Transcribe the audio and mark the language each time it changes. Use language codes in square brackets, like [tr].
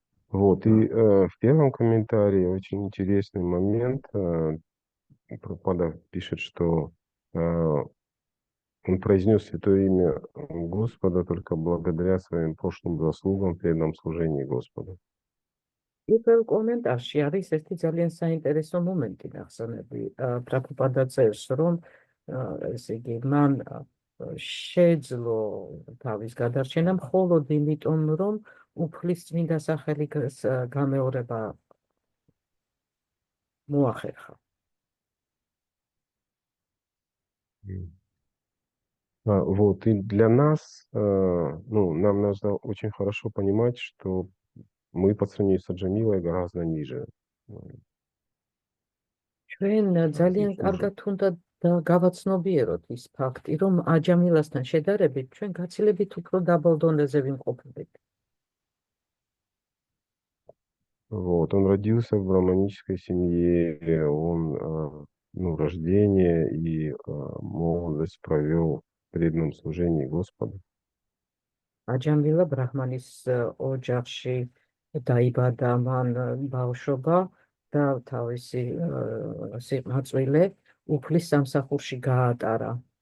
[ru] Вот, и в первом комментарии очень интересный момент. Прабхупада пишет, что он произнес святое имя Господа только благодаря своим прошлым заслугам в преданном служении Господу. [ka] პირველ კომენტარში არის ერთი ძალიან საინტერესო მომენტი ნახსენები. პრაბჰუპადა წერს, რომ ესე იგი მან შეძლო თავის გადარჩენა მხოლოდ იმიტომ, რომ უფლის წმინდა სახელის გამეორება მოახერხა. [ru] Вот, и для нас, нам нужно очень хорошо понимать, что мы по сравнению с Аджамилой гораздо ниже. [ka] ჩვენ ძალიან კარგად უნდა გავაცნობიეროთ ის ფაქტი, რომ აჯამილასთან შედარებით ჩვენ გაცილებით უფრო დაბალ დონეზე ვიმყოფებით. [ru] Вот, он родился в браманической семье, он рождение и молодость провел в преданном служении Господу. [ka] აჯამილა ბრაჰმანის ოჯახში დაიბადა, მან ბავშვობა და თავისი სიყვარული უფლის სამსახურში გაატარა.